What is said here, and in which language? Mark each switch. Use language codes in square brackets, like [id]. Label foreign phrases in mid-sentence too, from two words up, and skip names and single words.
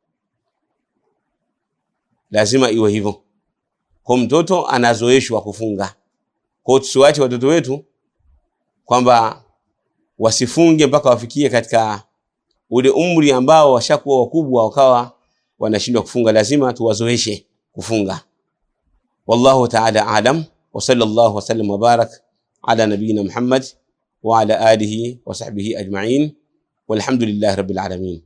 [sw] Lazima iwe hivyo. Kwa mtoto anazoeshwa kufunga. Kwa tusiwache watoto wetu kwamba wasifunge mpaka wafikie katika ule umri ambao washakuwa wakubwa wakawa wanashindwa kufunga. Lazima tuwazoeshe kufunga. [ar] والله تعالى أعلم وصلى الله وسلم وبارك على نبينا محمد وعلى آله وصحبه أجمعين والحمد لله رب العالمين.